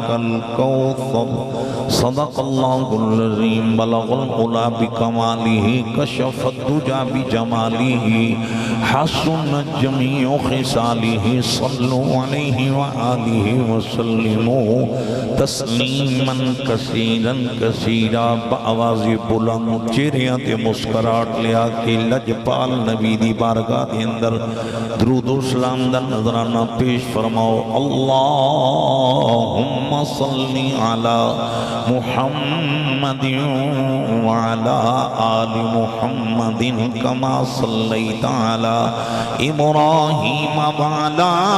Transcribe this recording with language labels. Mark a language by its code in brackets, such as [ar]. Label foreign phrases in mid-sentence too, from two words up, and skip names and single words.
[ar] الكوثر صدق الله العظيم بلغ العلا بكماله كشف الدجى بجماله حسن جميع خصاله صلوا عليه وآله وسلموا تسلیما کثیرا کثیرا [pa] بآواز بلند چہریاں تے مسکراہٹ لیا کہ لجپال نبی دی بارگاہ دے اندر درود و سلام دا نظرانہ پیش فرماؤ [ar] اللہم صلی علی محمد وعلی آل محمد کما صلیت علی ابراہیم وعلی